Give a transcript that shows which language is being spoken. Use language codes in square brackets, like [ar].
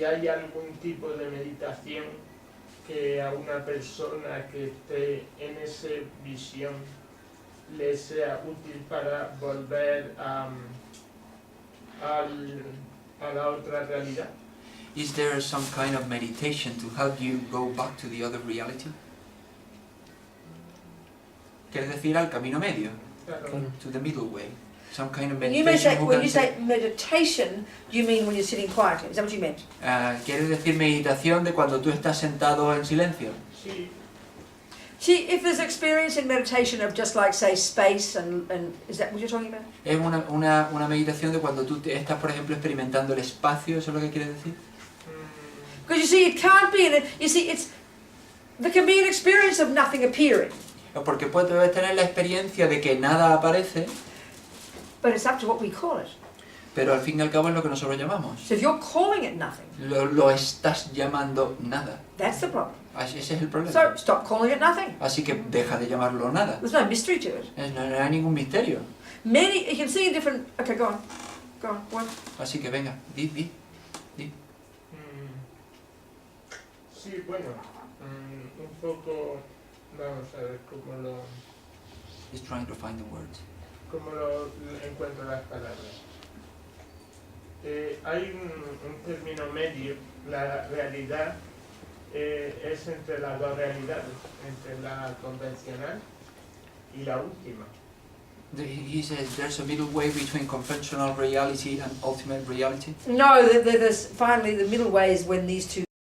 [es] ¿Y hay algún tipo de meditación que a una persona que esté en esa visión le sea útil para volver a la otra realidad? [en] Is there some kind of meditation to help you go back to the other reality? [es] ¿Quieres decir al camino medio? Claro. [en] To the middle way. Some kind of And you may meditation. say, who when can you say meditation, you mean when you're sitting quietly. Is that what you meant? [es] ¿Quieres decir meditación de cuando tú estás sentado en silencio? Sí, [en] See, if there's experience in meditation of just like, say, space and is that what you're talking about? [es] Es una meditación de cuando tú estás, por ejemplo, experimentando el espacio, ¿eso es lo que quieres decir? [en] Because you see, it can't be, you see, there can be an experience of nothing appearing, [es] Porque puedes tener la experiencia de que nada aparece, [en] but it's up to what we call it. [es] pero al fin y al cabo es lo que nosotros llamamos. [en] So if you're calling it nothing, [es] Lo estás llamando nada. [en] that's the problem. [es] Ese es el problema. [en] So stop calling it nothing. [es] Así que deja de llamarlo nada. [en] There's no mystery to it. [es] No hay ningún misterio. [en] You can see in different, okay, go on, what? [es] Así que venga, di. sí, bueno, un poco, vamos a ver [en] He's trying to find the words. [es] cómo lo encuentro las palabras. Hay un término medio, la realidad es entre las dos realidades, entre la convencional y la última. [en] He says there's a middle way between conventional reality and ultimate reality. No, there's finally the middle way is when these two